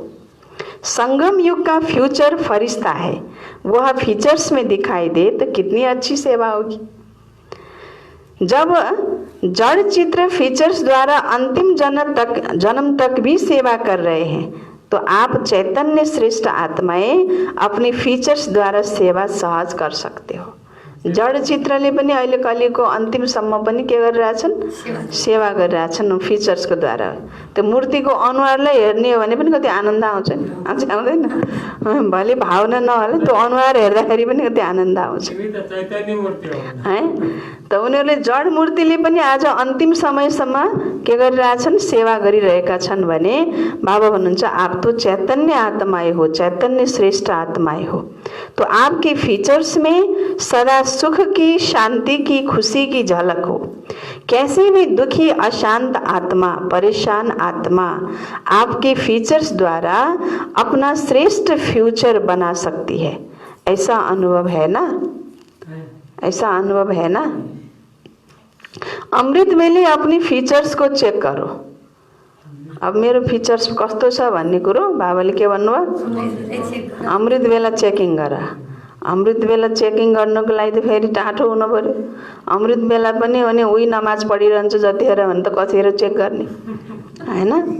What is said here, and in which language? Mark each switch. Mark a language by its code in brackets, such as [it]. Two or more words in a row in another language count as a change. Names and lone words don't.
[hi] संगम युग का फ्यूचर फरिश्ता है, वह फीचर्स में दिखाई दे तो कितनी अच्छी सेवा होगी। जब जड़ चित्र फीचर्स द्वारा अंतिम जन्म तक भी सेवा कर रहे हैं, तो आप चैतन्य श्रेष्ठ आत्माएं अपनी फीचर्स द्वारा सेवा सहज कर सकते हो। [ne] जड़ चित्रले पनि अहिले कलिको अन्तिमसम्म पनि के गरिरहेछन्? सेवा गरिरहेछन् फीचर्सको द्वारा। त्यो मूर्तिको अनुहारलाई हेर्ने हो भने पनि कति आनन्द आउँछ नि, आउँदैन? भले भावना नहोला, त्यो अनुहार हेर्दाखेरि पनि कति आनन्द आउँछ है। त उनीहरूले जड मूर्तिले पनि आज अन्तिम समयसम्म के गरिरहेछन्? सेवा गरिरहेका छन् भने बाबा भन्नुहुन्छ [hi] आप तो चैतन्य आत्माएं हो, चैतन्य श्रेष्ठ आत्माएं हो। तो आपके फीचर्स में सदा सुख की, शांति की, खुशी की झलक हो। कैसे भी दुखी, अशांत आत्मा, परेशान आत्मा आपके फीचर्स द्वारा अपना श्रेष्ठ फ्यूचर बना सकती है। ऐसा अनुभव है ना? ऐसा अनुभव है ना? अमृत वेले अपनी फीचर्स को चेक करो। [ne] अब मेरो फीचर्स कस्तो छ भन्ने कुरो बाबाले के भन्नुभयो? अमृत बेला चेकिङ गर। अमृत बेला चेकिङ गर्नको लागि त फेरि टाठो हुनु पर्यो। अमृत बेला पनि अनि उही नमाज पढिरहन्छु जतिखेर भने त कतिखेर चेक गर्ने हैन?